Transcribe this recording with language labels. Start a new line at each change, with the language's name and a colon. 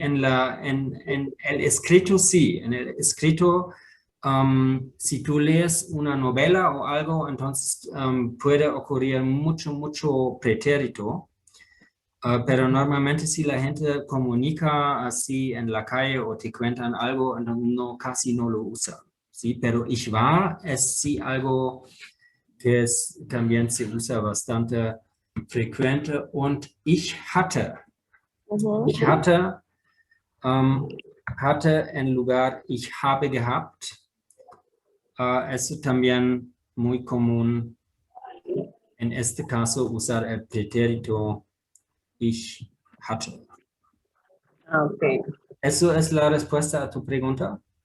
Spanish: En el escrito sí, en el escrito, si tú lees una novela o algo, entonces puede ocurrir mucho pretérito, pero normalmente si la gente comunica así en la calle o te cuentan algo, no, casi no lo usan, ¿sí? Pero
German: ich war
Spanish: es sí algo que también se usa bastante frecuente.
German: Und ich hatte. Ich hatte, hatte
Spanish: en lugar
German: ich habe gehabt.
Spanish: Es también muy común en este caso usar el pretérito
German: ich hatte. Ok.
Spanish: ¿Eso es la respuesta a tu pregunta?